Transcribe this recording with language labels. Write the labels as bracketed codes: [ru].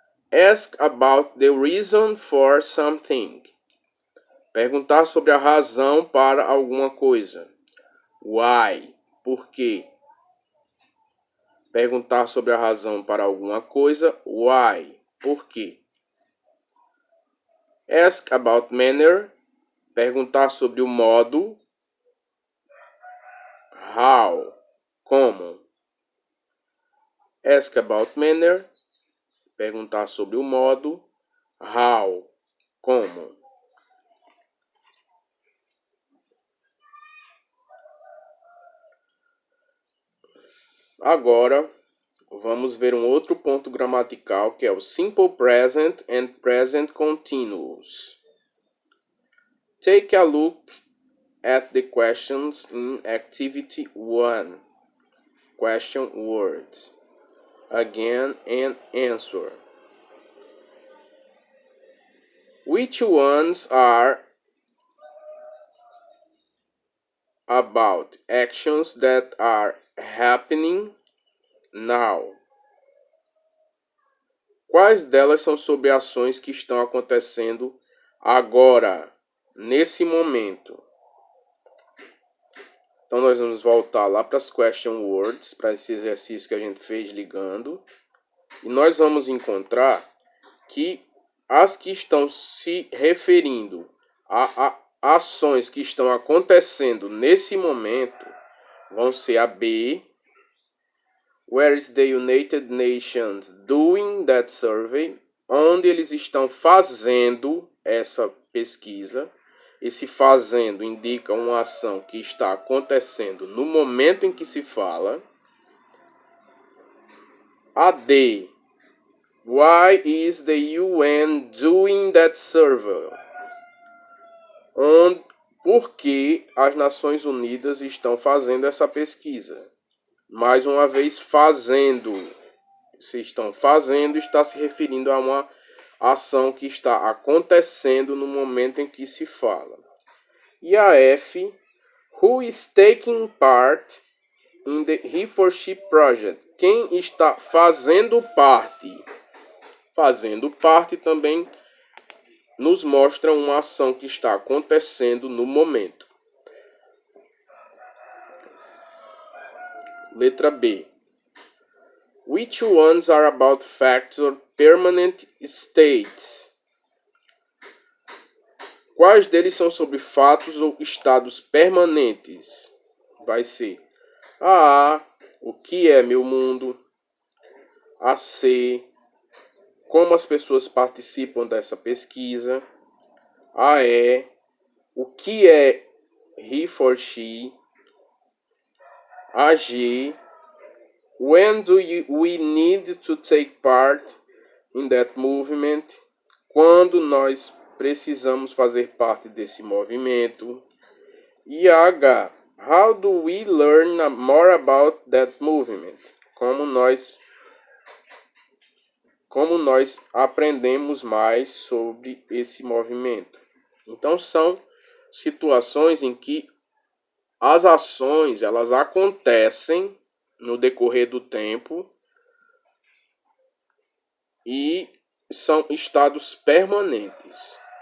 [en] Ask about the reason for something. [pt] Perguntar sobre a razão para alguma coisa. Why? Por quê? Perguntar sobre a razão para alguma coisa. Why? Por quê? [en] Ask about manner. [pt] Perguntar sobre o modo. [en] How? Como? Ask about manner. [pt] Perguntar sobre o modo. How? Como? Agora, vamos ver um outro ponto gramatical, que é o Simple Present and Present Continuous. [en] Take a look at the questions in Activity 1. Question words. Again and answer. Which ones are about actions that are happening now? [pt] Quais delas são sobre ações que estão acontecendo agora, nesse momento? Então nós vamos voltar lá para as question words, para esse exercício que a gente fez ligando. E nós vamos encontrar que as que estão se referindo a ações que estão acontecendo nesse momento vão ser a B. [en] Where is the United Nations doing that survey? [pt] Onde eles estão fazendo essa pesquisa. Esse fazendo indica uma ação que está acontecendo no momento em que se fala. A D. [en] Why is the UN doing that survey? [pt] Por que as Nações Unidas estão fazendo essa pesquisa? Mais uma vez, fazendo. Se estão fazendo, está se referindo a uma ação que está acontecendo no momento em que se fala. E a F, [en] who is taking part in the He for She project? [pt] Quem está fazendo parte? Fazendo parte também nos mostra uma ação que está acontecendo no momento. Letra B. [en] Which ones are about facts or permanent states? [pt] Quais deles são sobre fatos ou estados permanentes? Vai ser a A, o que é meu mundo? A C, como as pessoas participam dessa pesquisa? A E, o que é he for she? A G, [en] when do we need to take part in that movement? [pt] Quando nós precisamos fazer parte desse movimento? E a H, [en] how do we learn more about that movement? [pt] Como nós aprendemos mais sobre esse movimento? Então são situações em que as ações elas acontecem no decorrer do tempo e são estados permanentes.